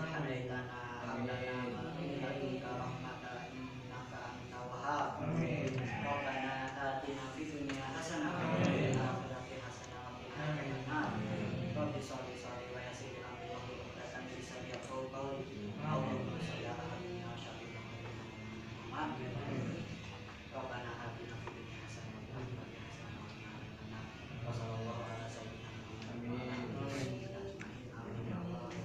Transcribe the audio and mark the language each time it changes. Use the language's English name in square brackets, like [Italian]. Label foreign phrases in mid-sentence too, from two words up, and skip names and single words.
[Arabic] هديتنا هب لنا من لدنك رحمة إنك أنت الوهاب. ربنا آتنا في الدنيا حسنة وفي الآخرة حسنة وقنا عذاب النار. رب صل ويسر أمري واحلل عقدة من لساني يفقهوا قولي. اللهم صل على نبينا وسلم محمد. ربنا آتنا في الدنيا حسنة وفي الآخرة حسنة وقنا عذاب النار. وصلى الله على سيدنا محمد. آمين يا الله.